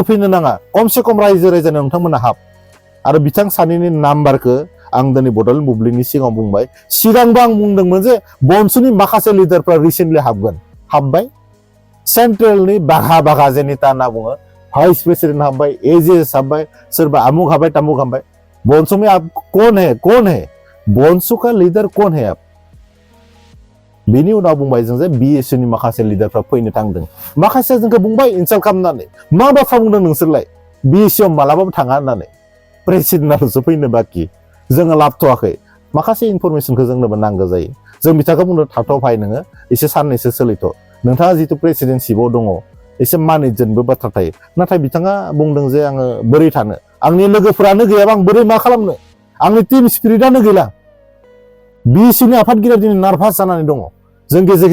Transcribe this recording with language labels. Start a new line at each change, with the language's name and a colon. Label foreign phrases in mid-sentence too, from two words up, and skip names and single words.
Bodo: फैनो नाङा खमसे खम रायजो राजानो नोंथांमोना हाब आरो बिथां सानैनि नाम्बारखौ आं दिनै बड'लेण्ड बुब्लिनि सिगाङाव बुंबाय सिगांबो आं बुंदोंमोन जे बनसुनि माखासे लिडारफ्रा रिसेन्टलि हाबबाय सेन्ट्रेलनि बाघा जेनेता होनना बुङो
English: vice president
Bodo: हाबबाय एजिएस हाबबाय सोरबा आमुक हाबबाय तामुक हाबबाय बंसु
Hindi: में आप कौन है बंसु का लीडर कौन है आप
Bodo: बेनि उनाव बुंबाय जों जे बिएसयुनि माखासे लिडारफ्रा फैनो थांदों माखासे जोंखौ बुंबाय इनसाल्ट खालामनानै मा बाथ्रा बुंदों नोंसोरलाय बिएसयुआव मालाबाबो थाङा होननानै प्रेसिडेन्टआल'सो फैनो बाखि जोङो लाबथ'वाखै माखासे इनफरमेसनखौ जोंनोबो नांगौ जायो जों बिथांखौ बुंनो थाथ' भाइ नोङो एसे साननैसो सोलिथ' नोंथाङा जिथु प्रेसिडेन्सिपआव दङ एसे मानिजोंबो बाथ्रा थायो नाथाय बिथाङा बुंदों जे आङो बोरै थानो आंनि लोगोफोरानो गैयाबा आं बोरै मा खालामनो आंनि टीम स्पिरिटआनो गैला बिएसयुनि आफादगिरिया दिनै नार्भास जानानै दङ जों गेजेर